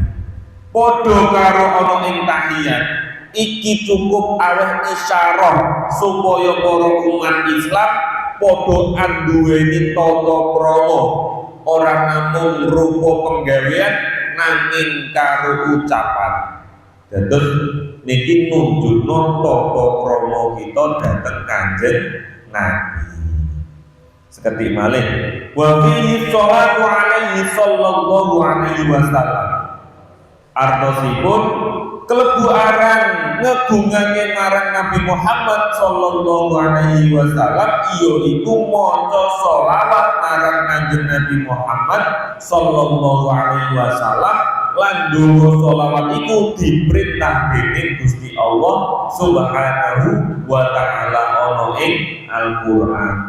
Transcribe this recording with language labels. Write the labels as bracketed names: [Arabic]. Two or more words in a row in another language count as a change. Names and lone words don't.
[Javanese] Padha karo ana ing tahiyat iki cukup aweh isyarah supaya para umat Islam padha anduweni tata krama ora namung rupa penggawean nanging karo ucapan. Dados niki nunjukno tata krama kita dhateng Kanjeng Nabi. Seketik malih [Arabic] وفيه الصلاة عليه صلى الله عليه وسلم. [Javanese] Artosipun kelebu aran ngegungake marang Nabi Muhammad [Arabic] صلى الله عليه وسلم [Javanese] iya iku maca sholawat marang Kanjeng Nabi Muhammad [Arabic] صلى الله عليه وسلم [Javanese] lan donga sholawat iku diperintah dening Gusti Allah [Arabic] سبحانه وتعالى [Javanese] ana ing Al-Qur'an.